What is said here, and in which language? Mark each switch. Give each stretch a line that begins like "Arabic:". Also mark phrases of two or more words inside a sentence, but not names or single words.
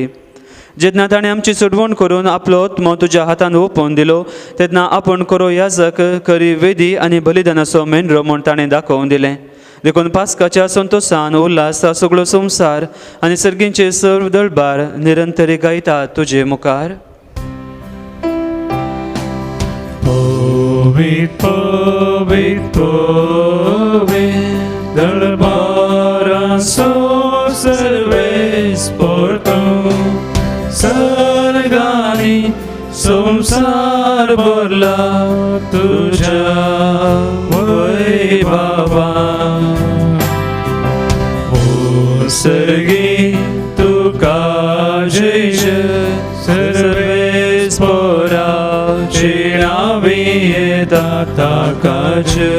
Konkani: जेन्ना ताणें आमची सोडवण करून आपलो आत्मो तुज्या हातान ओपोवन दिलो, तेन्ना आपूण करो याजक खरी वेदी आनी बलिदानाचो मेंढरो म्हूण ताणें दाखोवन दिलें. देखून पास्काच्या संतोशान उल्हास सगळो संवसार आनी सर्गींचे सर्व दळबार निरंतरी गायतात तुजे मुखार. Povit, povit, povit, darbara so सर्वेस्पोर तूं. सर्गानी संसार भरला तुझ्या वैभवा. ओ सर्गी तुका जय सर्वेस्पोराची नावी येतात ताकाच.